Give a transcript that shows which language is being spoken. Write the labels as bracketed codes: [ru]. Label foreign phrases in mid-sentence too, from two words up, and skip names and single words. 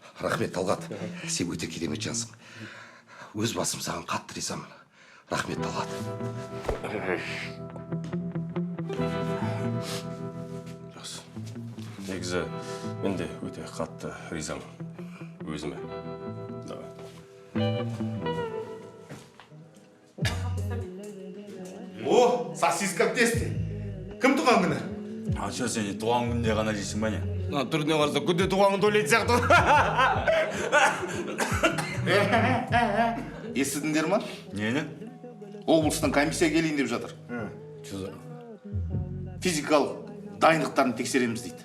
[kk] Рахмет, Талғат. Сен өте керемет жансың. Өз басым саған қатты ризамын. Рахмет, Талғат. Жақсы. Негізі, мен де өте қатты ризамын. Өзіме. Давай. [ru] О, сосиска в тесте. [kk] Кім туған күні? Ача, сен туған күнде ғана жейсің ба не? Түріне қарса, күнде туған күнді ойлайтын сияқты. Естідіңдер ма? Нені? Облыстан комиссия келейін деп жатыр. Физикалық дайындықтарын тексереміз дейді.